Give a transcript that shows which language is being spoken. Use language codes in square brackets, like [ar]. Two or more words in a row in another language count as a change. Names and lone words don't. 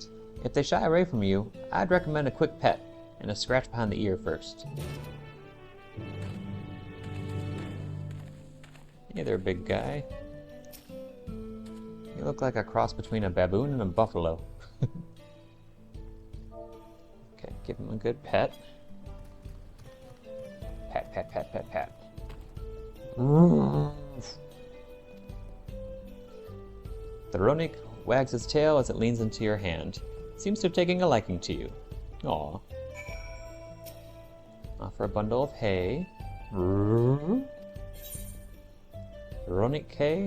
[en] If they shy away from you, I'd recommend a quick pet, and a scratch behind the ear first. Hey there, big guy. You look like a cross between a baboon and a buffalo. Okay, give him a good pet. Pat, pat, pat, pat, pat. The Whalaqee wags its tail as it leans into your hand. Seems to be taking a liking to you. Aw. Offer a bundle of hay. Whalaqee hay.